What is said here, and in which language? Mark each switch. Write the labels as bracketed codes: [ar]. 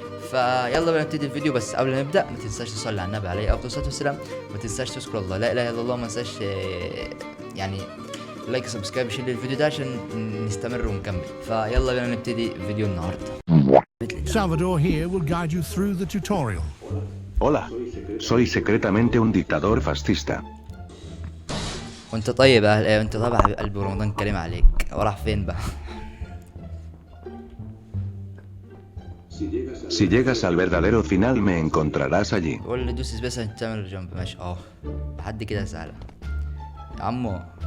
[ar] فيلا بينا نبتدي الفيديو. بس قبل ما نبدا ما تنساش تصلي على النبي عليه افضل الصلاه والسلام، ما تنساش تذكر الله لا اله الا الله، ما تنساش يعني لايك سبسكرايب شير الفيديو ده عشان نستمر ونكمل. فيلا بينا نبتدي فيديو النهارده. [en] Salvador here will guide you through the tutorial. [es] Hola, soy secretamente un dictador fascista. [ar] وانت طيب انت طيب يا حبيب قلبي، ورمضان كريم عليك. وراح فين بقى؟ [es] Si llegas al verdadero final me encontrarás allí. [ar] قول لي دوس سبيس عشان تعمل جنب. ماشي اهو لحد كده سهله يا عمو.